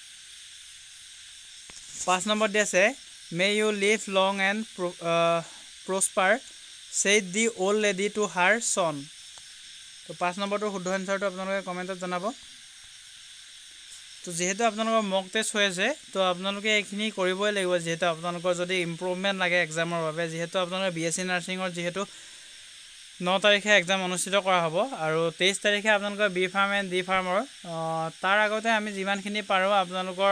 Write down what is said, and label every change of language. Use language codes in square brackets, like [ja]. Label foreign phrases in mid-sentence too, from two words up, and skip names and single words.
[as] 5 নম্বৰ দি আছে [en] may you live long and prosper said the old lady to her son [as] তো 5 নম্বৰটো শুদ্ধ এনসাৰটো আপোনালোকে কমেন্টত জনাব তো যেহেতু আপোনালোকৰ [en] mock test [as] হৈ আছে তো আপোনালোকে এইখিনি কৰিবই লাগিব যেহেতু আপোনালোকৰ যদি ইমপ্ৰুভমেন্ট লাগে এক্সামৰ বাবে যেহেতু আপোনালোকৰ বিএসসি নাৰ্ছিঙৰ যেহেতু 9 তাৰিখে এক্সাম অনুষ্ঠিত কৰা হ'ব আৰু 23 তাৰিখে আপোনালোকৰ বি ফাৰ্ম এণ্ড ডি ফাৰ্মৰ তাৰ আগতে আমি যিমানখিনি পাৰো আপোনালোকৰ